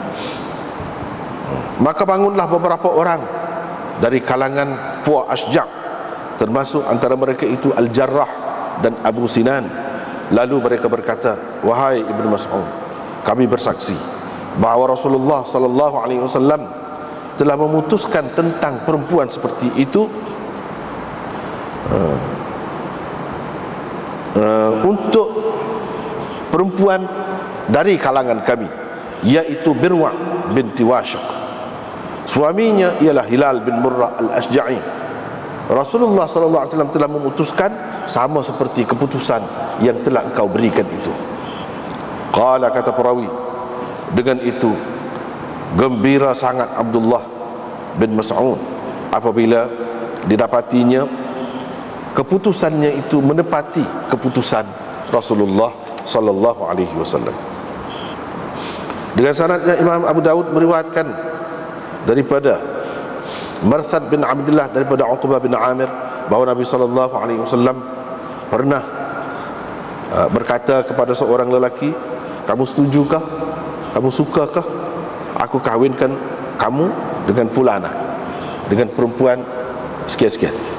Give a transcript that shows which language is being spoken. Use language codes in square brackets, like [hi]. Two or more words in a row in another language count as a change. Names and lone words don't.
[ms] Maka bangunlah beberapa orang dari kalangan puak Asja', termasuk antara mereka itu Al-Jarrah dan Abu Sinan. Lalu mereka berkata, wahai Ibnu Mas'ud, kami bersaksi bahawa Rasulullah [ar] صلى الله عليه وسلم [ms] telah memutuskan tentang perempuan seperti itu untuk perempuan dari kalangan kami, yaitu Birwa' binti Washiq. Suaminya ialah Hilal bin Murrah al-Ashja'i. Rasulullah [ar] صلى الله عليه وسلم [ms] telah memutuskan sama seperti keputusan yang telah engkau berikan itu. Qala, kata perawi, dengan itu gembira sangat Abdullah bin Mas'ud apabila didapatinya keputusannya itu menepati keputusan Rasulullah [ar] صلى الله عليه وسلم. [ms] Dengan sanadnya Imam Abu Daud meriwayatkan daripada Marthad bin Abdullah daripada Uqbah bin Amir, bahawa Nabi [ar] صلى الله عليه وسلم [ms] pernah berkata kepada seorang lelaki, kamu setujukah, kamu sukakah aku kahwinkan kamu dengan fulana, dengan perempuan sekian-sekian?